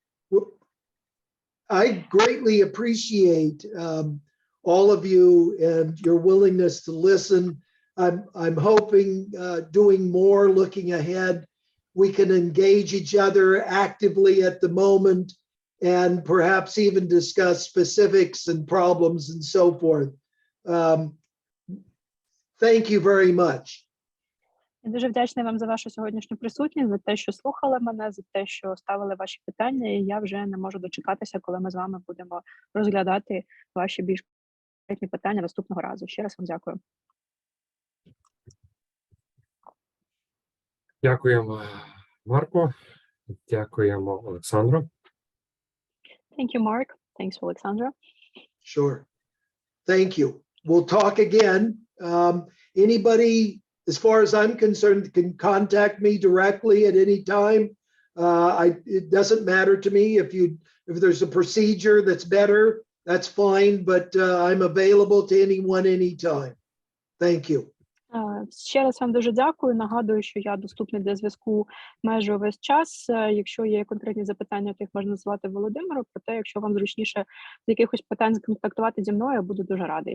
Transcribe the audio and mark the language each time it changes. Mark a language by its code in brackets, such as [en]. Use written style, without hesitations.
[en] Well, I greatly appreciate all of you and your willingness to listen. I'm hoping doing more, looking ahead, we can engage each other actively at the moment and perhaps even discuss specifics and problems and so forth. Thank you very much. [uk] Я дуже вдячна вам за вашу сьогоднішню присутність, за те, що слухали мене, за те, що ставили ваші питання, і я вже не можу дочекатися, коли ми з вами будемо розглядати ваші більш конкретні питання наступного разу. Ще раз вам дякую. Дякуємо, Марко. Дякуємо, Олександру. [en] Thank you, Mark. Thanks, Alexandra. Sure. Thank you. We'll talk again. Anybody, as far as I'm concerned, can contact me directly at any time. It doesn't matter to me if there's a procedure that's better, that's fine, but I'm available to anyone anytime. Thank you. [uk] Ще раз вам дуже дякую. Нагадую, що я доступний для зв'язку майже увесь час. Якщо є конкретні запитання, то їх можна називати Володимиру. Проте, якщо вам зручніше з якихось питань сконтактувати зі мною, я буду дуже рада.